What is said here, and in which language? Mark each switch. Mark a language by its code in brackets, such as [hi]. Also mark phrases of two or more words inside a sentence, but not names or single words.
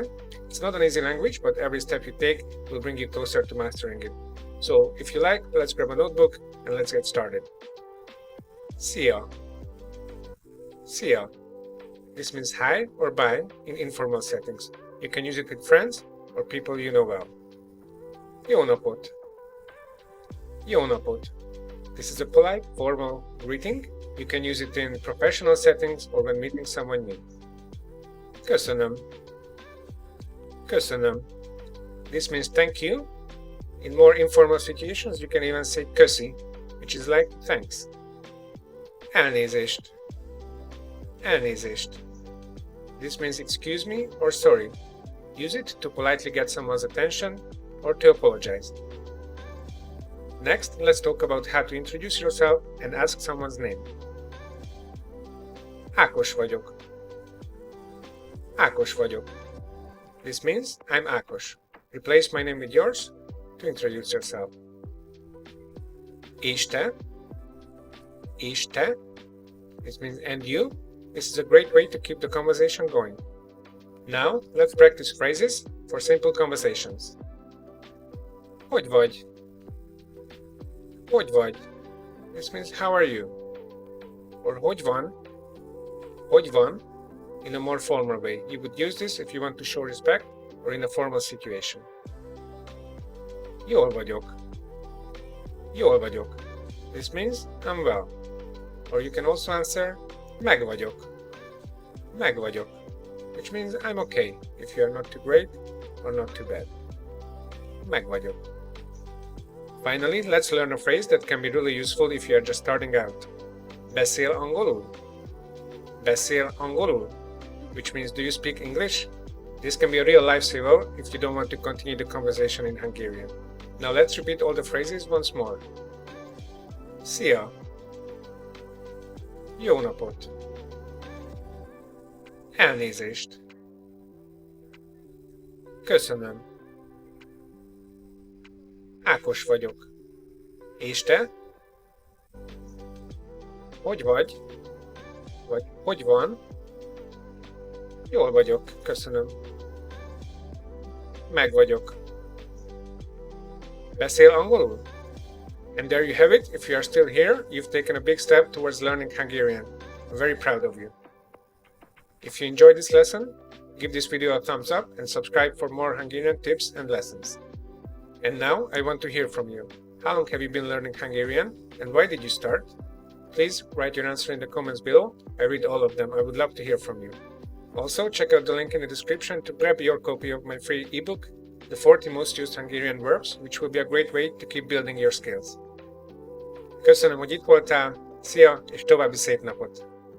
[en] It's not an easy language, but every step you take will bring you closer to mastering it. So, if you like, let's grab a notebook and let's get started. [hu] Szia! Szia! [en] This means hi or bye in informal settings. You can use it with friends or people you know well. [hu] Jó napot! Jó napot! [en] This is a polite, formal greeting. You can use it in professional settings or when meeting someone new. [hu] Köszönöm. Köszönöm. [en] This means thank you. In more informal situations, you can even say köszi, which is like thanks. [hu] Elnézést. Elnézést. [en] This means excuse me or sorry. Use it to politely get someone's attention or to apologize. Next, let's talk about how to introduce yourself and ask someone's name. [hu] Ákos vagyok. Ákos vagyok. [en] This means I'm Ákos. Replace my name with yours to introduce yourself. [hu] És te? És te? [en] This means and you? This is a great way to keep the conversation going. Now, let's practice phrases for simple conversations. [hu] Hogy vagy? Hogy vagy? [en] This means how are you? Or [hu] hogy van? Hogy van? [en] In a more formal way. You would use this if you want to show respect or in a formal situation. [hu] Jól vagyok. Jól vagyok. [en] This means I'm well. Or you can also answer [hu] meg vagyok. Meg vagyok. [en] Which means I'm okay if you are not too great or not too bad. [hu] Meg vagyok. [en] Finally, let's learn a phrase that can be really useful if you are just starting out. [hu] Beszél angolul? Beszél angolul? [en] Which means do you speak English? This can be a real lifesaver if you don't want to continue the conversation in Hungarian. Now let's repeat all the phrases once more. [hu] Szia! Jó napot! Elnézést! Köszönöm! Ákos vagyok. És te? Hogy vagy? Vagy hogy van? Jól vagyok, köszönöm. Meg vagyok. Beszél angolul? [en] And there you have it. If you are still here, you've taken a big step towards learning Hungarian. I'm very proud of you. If you enjoyed this lesson, give this video a thumbs up and subscribe for more Hungarian tips and lessons. And now I want to hear from you. How long have you been learning Hungarian and why did you start? Please write your answer in the comments below. I read all of them. I would love to hear from you. Also, check out the link in the description to grab your copy of my free ebook, The 40 Most Used Hungarian Verbs, which will be a great way to keep building your skills. [hu] Köszönöm, hogy itt voltál, szia, és további szép napot!